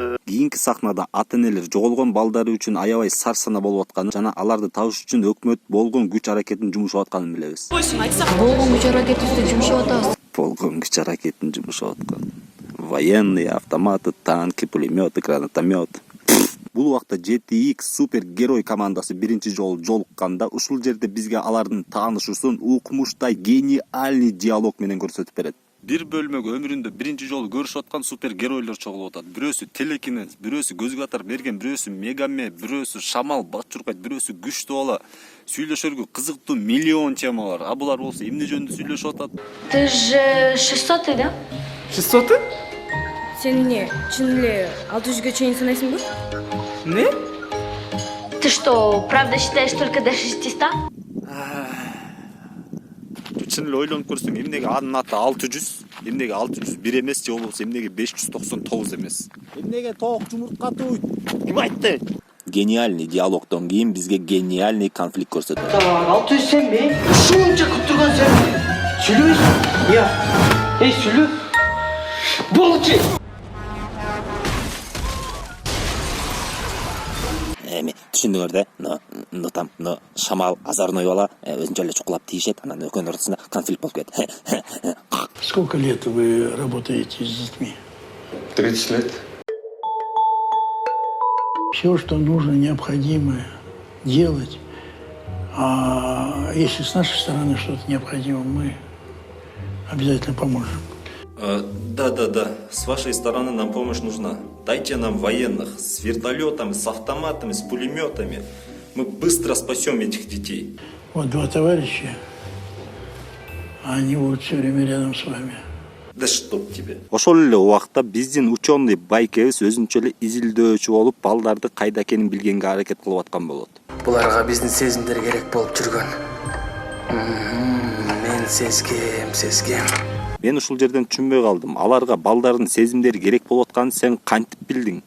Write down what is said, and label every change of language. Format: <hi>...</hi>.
<ky>Кийинки сахнада ата-энелер жоголгон балдары үчүн аябай сарсана болуп атканын жана аларды табыш үчүн өкмөт болгон күч аракетин жумшап атканын билебиз. Болгон күч аракетибизди жумшап атабыз. Болгон күч аракетин жумшап аткан.</ky> <ru>Военные, автоматы, танки, пулеметы, гранатомет.</ru> <ky>Бул убакта GTX супер герой командасы биринчи жолу жолукканда ушул жерде бизге алардын таанышуусун укмуштай гениальный диалог менен көрсөтүп берет. Бир бөлмөгө өмүрүндө биринчи жолу көрүшүп аткан супер геройлор чогулуп атат. Бирөөсү телекинез, бирөөсү көзгө атар мерген, бирөөсү мегаме, бирөөсү шамал бачуркайт, бирөөсү күчтүү бала. Сүйлөшөргө кызыктуу миллион тема бар. А булар болсо эмне жөнүндө сүйлөшүп атат?</ky> <ru>Ты же 600-й, да? 600-й?</ru> <ky>Сен не, чын эле 600-ге чейин санайсыңбы?</ky> <ru>Не? Ты что, правда считаешь только до 600?</ru> <ky>Чын эле ойлонуп көрсөң, эмнеге анын аты 600, эмнеге 601 эмес, же болбосо эмнеге 599 эмес? Эмнеге тоок жумуртка туйт? Ким айтты? Гениальный диалогдон кийин бизге гениальный конфликт көрсөтөт. 600 сенби? Ушунча күтүп турган сен. Сүйлөбөйсүң? Я. Эй, сүйлө. Болчу. Эми түшүндүңөр да? Но шамал озорной бала өзүнчө эле чукулап тийишет, анан экөөнүн ортосунда конфликт болуп кетет.</ky> <ru>Сколько лет вы работаете с детьми? 30 лет. Все, что нужно, необходимое делать. А если с нашей стороны что-то необходимо, мы обязательно поможем. Да. С вашей стороны нам помощь нужна. Дайте нам военных с вертолетами, с автоматами, с пулеметами. Мы быстро спасем этих детей. Вот 2 товарища, они будут все время рядом с вами. Да чтоб тебе.</ru> <ky>Ошол эле убакта биздин ученый байкебиз өзүнчө эле изилдөөчү болуп, балдарды кайда экенин билгенге аракет кылып аткан болот. Буларга биздин сезимдер керек болуп жүргөн. Мен сезгем. Мен ушул жерден түшүнбөй калдым. Аларга балдардын сезимдери керек болуп атканын сен кантип билдиң?</ky>